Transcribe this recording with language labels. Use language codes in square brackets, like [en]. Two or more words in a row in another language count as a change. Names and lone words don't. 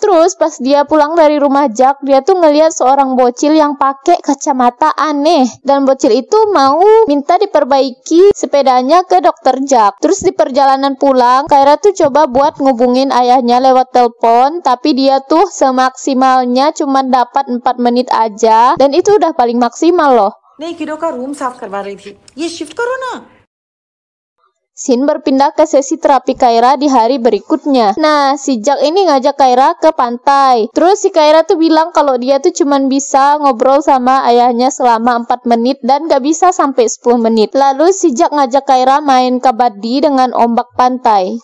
[id] Terus pas dia pulang dari rumah Jack, dia tuh ngeliat seorang bocil yang pakai kacamata aneh, dan bocil itu mau minta diperbaiki sepedanya ke dokter Jack. Terus di perjalanan pulang, Kyra tuh coba buat ngubungin ayahnya lewat telepon, tapi dia tuh semaksimalnya cuma dapat 4 menit aja, dan itu udah paling maksimal loh. [hi] नहीं किडो का रूम साफ करवा रही थी, ये शिफ्ट करो ना। [id] Scene berpindah ke sesi terapi Kyra di hari berikutnya. Nah, si Jack ini ngajak Kyra ke pantai. Terus si Kyra tuh bilang kalau dia tuh cuman bisa ngobrol sama ayahnya selama 4 menit dan gak bisa sampai 10 menit. Lalu si Jack ngajak Kyra main kabaddi dengan ombak pantai.